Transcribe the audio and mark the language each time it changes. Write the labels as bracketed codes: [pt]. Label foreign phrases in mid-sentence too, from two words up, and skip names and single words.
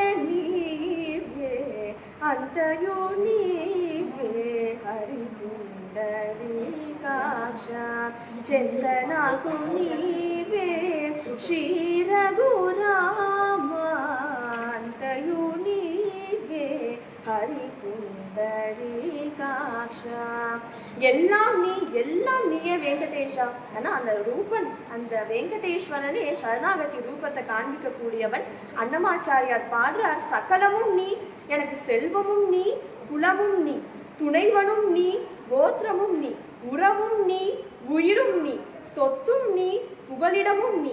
[te] నీవే అంతయు నీవే హరి పుండరీకాక్ష చందనకు నీవే శ్రీ రఘురామా అంతయు నీవే హరి புண்டரீகாட்ச [ta] எல்லாம் நீயே வெங்கடேஷா. ஆனா அந்த ரூபன், அந்த வெங்கடேஸ்வரனே சரணாகதி ரூபத்தை காண்பிக்க கூடியவன். அன்னமாச்சாரியார் பாடுறார், சகலமும் நீ, எனக்கு செல்வமும் நீ, குலமும் நீ, துணைவனும் நீ, கோத்திரமும் நீ, உறவும் நீ, உயிரும் நீ, சொத்தும் நீ, புகலிடமும் நீ.